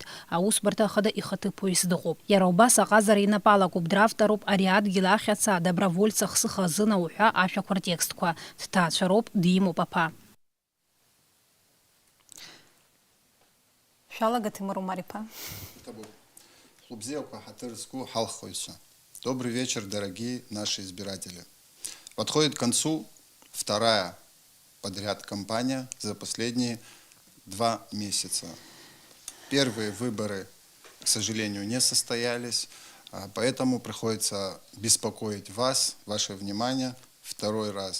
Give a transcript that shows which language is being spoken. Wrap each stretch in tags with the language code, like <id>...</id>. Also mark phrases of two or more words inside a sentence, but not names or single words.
<ab>Аусбарҭа ахада ихаҭыԥуаҩыс дыҟоуп. Иара убас аҟазара инапалакуп, драфтароуп ари адгьыл ахьаца добровольца хсыха азын ауҳәа ашәақәа ртекстқәа. Дҭаацәароуп, димоуп аԥа. Шәалага Тимур Умар-иԥа.</ab> <ru>Добрый вечер, дорогие наши избиратели. Подходит к концу вторая подряд кампания за последние 2 месяца. Первые выборы, к сожалению, не состоялись, поэтому приходится беспокоить вас, ваше внимание второй раз.</ru>